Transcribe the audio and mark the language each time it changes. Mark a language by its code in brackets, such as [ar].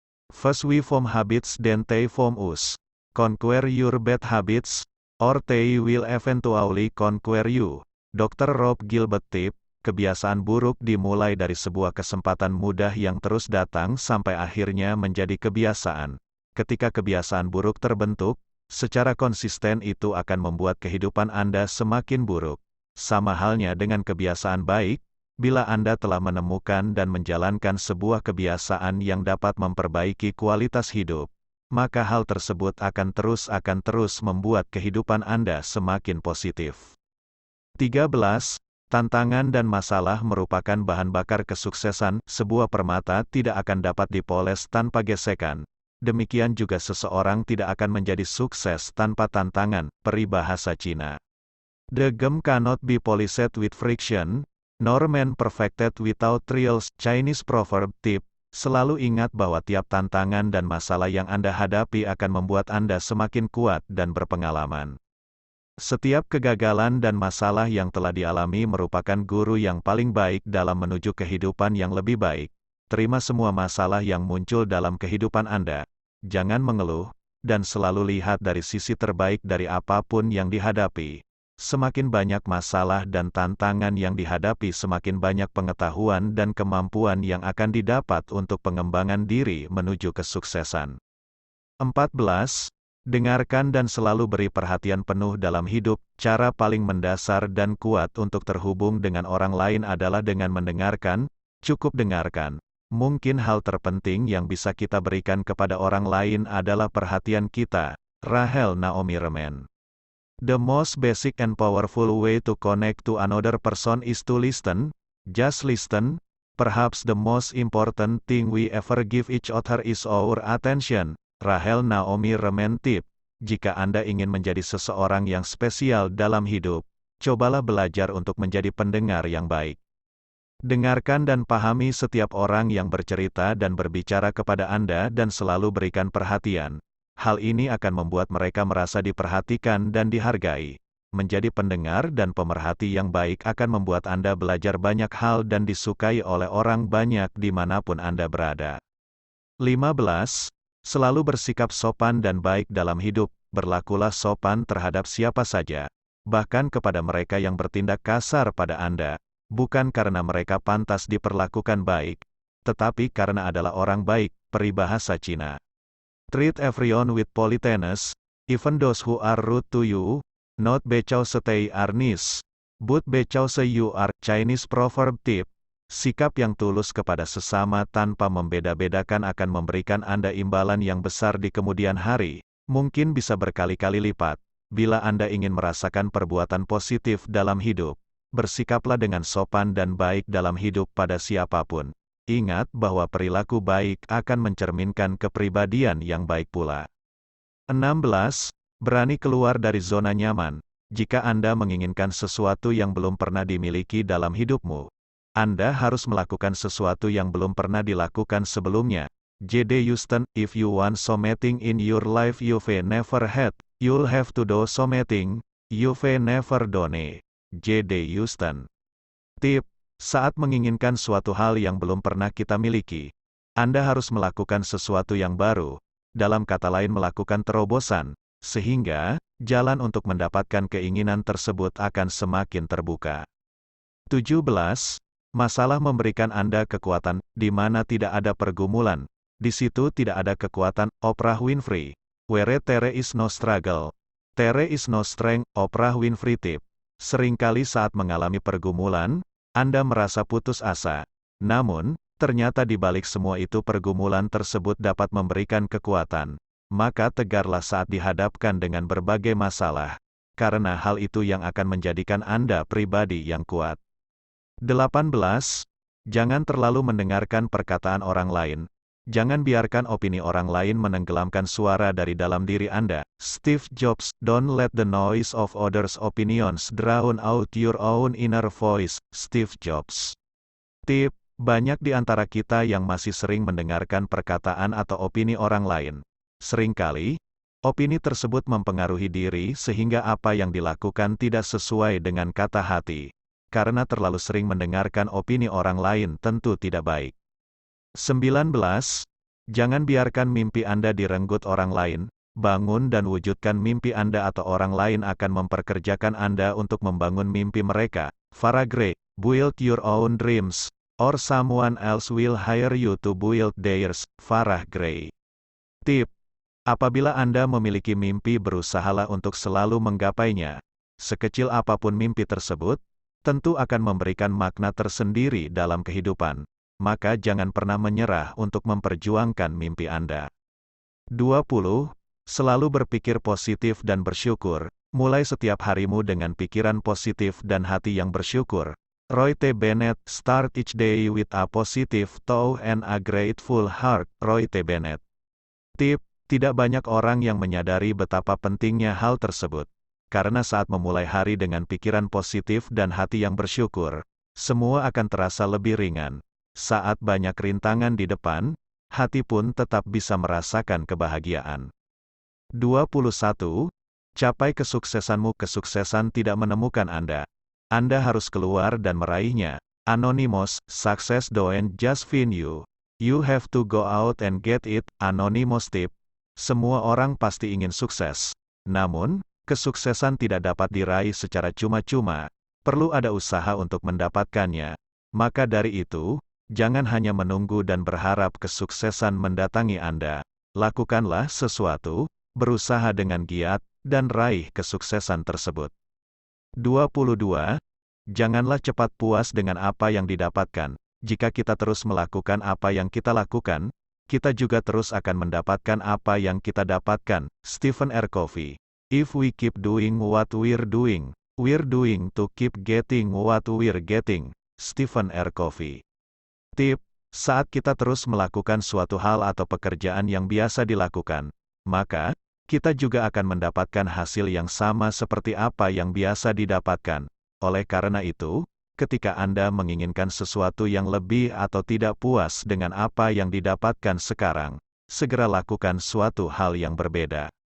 [en] First we form habits then they form us. Conquer your bad habits, or they will eventually conquer you. Dr. Rob Gilbert tip. [id] Kebiasaan buruk dimulai dari sebuah kesempatan mudah yang terus datang sampai akhirnya menjadi kebiasaan. Ketika kebiasaan buruk terbentuk, secara konsisten itu akan membuat kehidupan Anda semakin buruk. Sama halnya dengan kebiasaan baik, bila Anda telah menemukan dan menjalankan sebuah kebiasaan yang dapat memperbaiki kualitas hidup, maka hal tersebut akan terus membuat kehidupan Anda semakin positif. 13. Tantangan dan masalah merupakan bahan bakar kesuksesan. Sebuah permata tidak akan dapat dipoles tanpa gesekan. Demikian juga seseorang tidak akan menjadi sukses tanpa tantangan. Peribahasa Cina. [en] The gem cannot be polished with friction, nor man perfected without trials. Chinese proverb tip. [id] Selalu ingat bahwa tiap tantangan dan masalah yang Anda hadapi akan membuat Anda semakin kuat dan berpengalaman. Setiap kegagalan dan masalah yang telah dialami merupakan guru yang paling baik dalam menuju kehidupan yang lebih baik. Terima semua masalah yang muncul dalam kehidupan Anda. Jangan mengeluh, dan selalu lihat dari sisi terbaik dari apapun yang dihadapi. Semakin banyak masalah dan tantangan yang dihadapi, semakin banyak pengetahuan dan kemampuan yang akan didapat untuk pengembangan diri menuju kesuksesan. 14. Dengarkan dan selalu beri perhatian penuh dalam hidup. Cara paling mendasar dan kuat untuk terhubung dengan orang lain adalah dengan mendengarkan. Cukup dengarkan. Mungkin hal terpenting yang bisa kita berikan kepada orang lain adalah perhatian kita. Rahel Naomi Remen. [en] The most basic and powerful way to connect to another person is to listen. Just listen. Perhaps the most important thing we ever give each other is our attention. Rahel Naomi Remen tip. [id] Jika Anda ingin menjadi seseorang yang spesial dalam hidup, cobalah belajar untuk menjadi pendengar yang baik. Dengarkan dan pahami setiap orang yang bercerita dan berbicara kepada Anda dan selalu berikan perhatian. Hal ini akan membuat mereka merasa diperhatikan dan dihargai. Menjadi pendengar dan pemerhati yang baik akan membuat Anda belajar banyak hal dan disukai oleh orang banyak dimanapun Anda berada. 15. Selalu bersikap sopan dan baik dalam hidup. berlakulah sopan terhadap siapa saja, bahkan kepada mereka yang bertindak kasar pada Anda, bukan karena mereka pantas diperlakukan baik, tetapi karena adalah orang baik, peribahasa Cina. [en] Treat everyone with politeness, even those who are rude to you, not because they are nice, but because you are. Chinese proverb tip. [id] Sikap yang tulus kepada sesama tanpa membeda-bedakan akan memberikan Anda imbalan yang besar di kemudian hari, mungkin bisa berkali-kali lipat. Bila Anda ingin merasakan perbuatan positif dalam hidup, bersikaplah dengan sopan dan baik dalam hidup pada siapapun. Ingat bahwa perilaku baik akan mencerminkan kepribadian yang baik pula. 16. Berani keluar dari zona nyaman. Jika Anda menginginkan sesuatu yang belum pernah dimiliki dalam hidupmu, Anda harus melakukan sesuatu yang belum pernah dilakukan sebelumnya. J.D. [en] Houston, if you want something in your life you've never had, you'll have to do something you've never done. J.D. Houston. Tip. [id] Saat menginginkan suatu hal yang belum pernah kita miliki, Anda harus melakukan sesuatu yang baru, dalam kata lain melakukan terobosan, sehingga jalan untuk mendapatkan keinginan tersebut akan semakin terbuka. 17. Masalah memberikan Anda kekuatan, di mana tidak ada pergumulan, di situ tidak ada kekuatan. Oprah Winfrey. [en] Where there is no struggle, there is no strength. [id] Oprah Winfrey tip. Seringkali saat mengalami pergumulan, Anda merasa putus asa. Namun, ternyata di balik semua itu pergumulan tersebut dapat memberikan kekuatan. Maka tegarlah saat dihadapkan dengan berbagai masalah, karena hal itu yang akan menjadikan Anda pribadi yang kuat. 18. Jangan terlalu mendengarkan perkataan orang lain. Jangan biarkan opini orang lain menenggelamkan suara dari dalam diri Anda. Steve Jobs. [en] Don't let the noise of others' opinions drown out your own inner voice. [id] Steve Jobs. Tip. Banyak di antara kita yang masih sering mendengarkan perkataan atau opini orang lain. Seringkali, opini tersebut mempengaruhi diri sehingga apa yang dilakukan tidak sesuai dengan kata hati. Karena terlalu sering mendengarkan opini orang lain tentu tidak baik. 19. Jangan biarkan mimpi Anda direnggut orang lain. Bangun dan wujudkan mimpi Anda atau orang lain akan memperkerjakan Anda untuk membangun mimpi mereka. Farah Gray. [en] Build your own dreams, or someone else will hire you to build theirs. Farah Gray. Tip. [id] Apabila Anda memiliki mimpi, berusahalah untuk selalu menggapainya. Sekecil apapun mimpi tersebut, tentu akan memberikan makna tersendiri dalam kehidupan. Maka jangan pernah menyerah untuk memperjuangkan mimpi Anda. 20. Selalu berpikir positif dan bersyukur. Mulai setiap harimu dengan pikiran positif dan hati yang bersyukur. Roy T. Bennett. [en] Start each day with a positive thought and a grateful heart. Roy T. Bennett. Tip. [id] Tidak banyak orang yang menyadari betapa pentingnya hal tersebut. Karena saat memulai hari dengan pikiran positif dan hati yang bersyukur, semua akan terasa lebih ringan. Saat banyak rintangan di depan, hati pun tetap bisa merasakan kebahagiaan. 21. Capai kesuksesanmu. Kesuksesan tidak menemukan Anda. Anda harus keluar dan meraihnya. [en] Anonymous. Success don't just find you. You have to go out and get it. Anonymous tip. [id] Semua orang pasti ingin sukses. Namun, kesuksesan tidak dapat diraih secara cuma-cuma. Perlu ada usaha untuk mendapatkannya. Maka dari itu, jangan hanya menunggu dan berharap kesuksesan mendatangi Anda. Lakukanlah sesuatu, berusaha dengan giat, dan raih kesuksesan tersebut. 22. Janganlah cepat puas dengan apa yang didapatkan. Jika kita terus melakukan apa yang kita lakukan, kita juga terus akan mendapatkan apa yang kita dapatkan. Stephen R. Covey. [en] If we keep doing what we're doing to keep getting what we're getting. Stephen R. Covey. Tip. [id] Saat kita terus melakukan suatu hal atau pekerjaan yang biasa dilakukan, maka, kita juga akan mendapatkan hasil yang sama seperti apa yang biasa didapatkan. Oleh karena itu, ketika Anda menginginkan sesuatu yang lebih atau tidak puas dengan apa yang didapatkan sekarang, segera lakukan suatu hal yang berbeda.